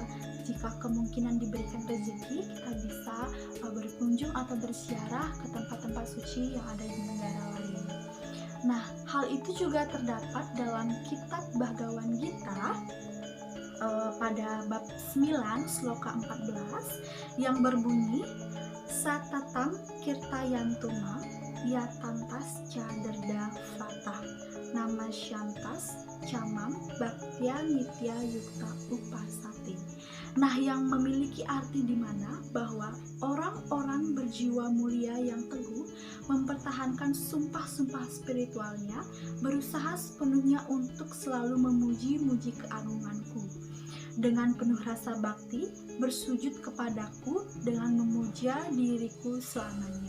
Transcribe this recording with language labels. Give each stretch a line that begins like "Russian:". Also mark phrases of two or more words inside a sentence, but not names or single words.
Indonesian: Jika kemungkinan diberikan rezeki, kita bisa berkunjung atau berziarah ke tempat-tempat suci yang ada di negara lain. Nah, hal itu juga terdapat dalam kitab Bhagavad Gita pada bab 9 sloka 14 yang berbunyi
Sanskrit: सततं कीर्तयन्तो मां यतन्तश्च दृढव्रताः नमस्यन्तश्च मां भक्त्या नित्ययुक्ता उपासते.
Indonesian: Nah, yang memiliki arti di mana bahwa orang-orang berjiwa mulia yang teguh mempertahankan sumpah-sumpah spiritualnya, berusaha sepenuhnya untuk selalu memuji-muji keagunganku. Dengan penuh rasa bakti, bersujud kepadaku dengan memuja diriku selamanya.